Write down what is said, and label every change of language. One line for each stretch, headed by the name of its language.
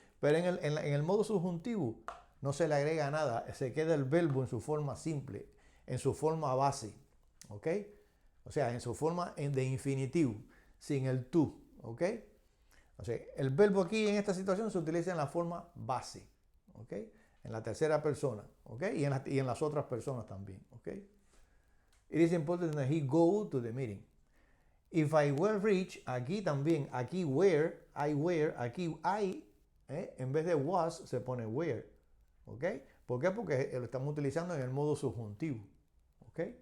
Spanish: Pero en el modo subjuntivo no se le agrega nada, se queda el verbo en su forma simple, en su forma base, ¿ok? O sea, en su forma de infinitivo, sin el tú, ¿ok? O sea, el verbo aquí en esta situación se utiliza en la forma base, ¿ok? En la tercera persona, ¿ok? Y en las otras personas también, ¿ok?
English: It is important that he go to the meeting. If I were rich,
Spanish: aquí también, aquí were, aquí I, en vez de was se pone were, ¿ok? ¿Por qué? Porque lo estamos utilizando en el modo subjuntivo, ¿ok?